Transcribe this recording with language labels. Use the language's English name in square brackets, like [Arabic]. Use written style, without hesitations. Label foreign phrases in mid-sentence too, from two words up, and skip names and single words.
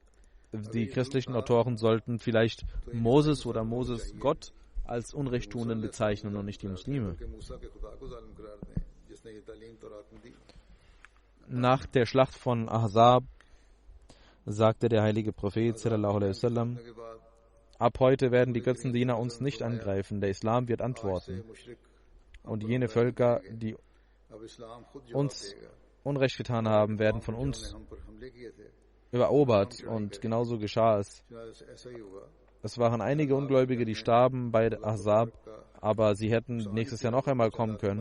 [German] Und die christlichen Autoren sollten vielleicht Moses oder Moses Gott als Unrechttuenden bezeichnen und nicht die Muslime. Nach der Schlacht von Ahzab sagte der heilige Prophet [Arabic] صلى الله عليه وسلم: [German] Ab heute werden die Götzendiener uns nicht angreifen, der Islam wird antworten. Und jene Völker, die uns Unrecht getan haben, werden von uns erobert. Und genauso geschah es. Es waren einige Ungläubige, die starben bei Ahzab, aber sie hätten nächstes Jahr noch einmal kommen können.